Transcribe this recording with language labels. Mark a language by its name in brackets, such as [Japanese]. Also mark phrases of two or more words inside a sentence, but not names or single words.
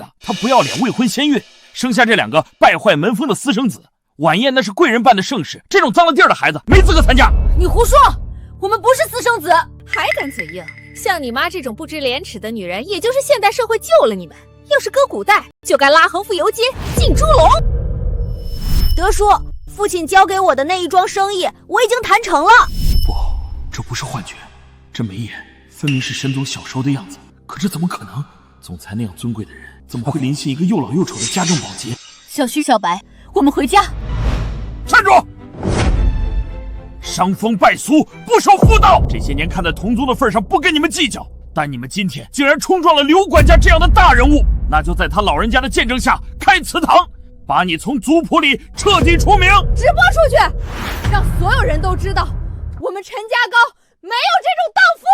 [Chinese] 他不要臉，未婚先孕，生下這2個敗壞門風的私生子。晚宴那是貴人辦的盛事，這種髒了地兒的孩子沒資格參加。你胡說，我們不是私生子。還敢嘴硬？像你媽這種不知廉恥的女人，也就是現代社會救了你們。要是擱古代，就該拉橫幅游街，進豬籠。得說，父親交給我的那一樁生意，我已經談成了。不，這不是幻覺，這眉眼分明是沈總小時候的樣子。可這怎麼可能？總裁那樣尊貴的人，怎麼會臨幸一個又老又醜的家政保潔？小徐、小白，我們回家。站住！傷風敗俗，不守婦道。這些年看在同宗的份上，不跟你們計較。但你們今天竟然衝撞了刘管家這樣的大人物，那就在他老人家的見證下開祠堂，把你從族譜裡徹底除名，直播出去，讓所有人都知道，我們陈家高没有这种荡妇。